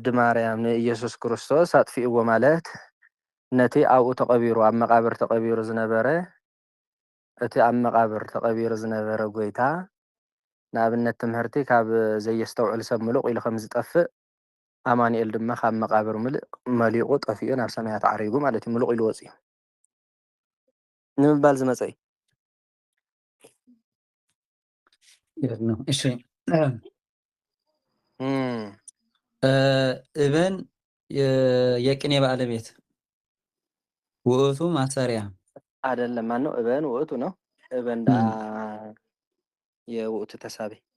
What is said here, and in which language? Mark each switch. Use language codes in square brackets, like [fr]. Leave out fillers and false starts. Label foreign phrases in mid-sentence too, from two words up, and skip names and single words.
[ti] ማርያም ንኢየሱስ ክርስቶስ ኣጥፊእዎ ማለት ነቲ ኣብኡ ተቐቢሩ ኣብ መቃብር ተቐቢሩ ዝነበረ እቲ ኣብ መቃብር ተቐቢሩ ዝነበረ ጎይታ ንኣብነት ትምህርቲ ካብ ዘየስተውዕል ሰብ ምሉቕ ኢሉ ከም ዝጠፍእ አማኑኤል ድማ ካብ መቃብር ምልእ መሊቑ ጠፊኡ ናብ ሰማያት ዓሪጉ ማለት እዩ ምሉቕ ኢሉ ወፂኡ ንምባል ዝመፀ እዩ [am] እሺ እበን የቅኔ ባለቤት ውእቱ ማሰሪያ አይደለም ማነው እበን ውእቱ ነው እበን ዳ የውእቱ ተሳቢ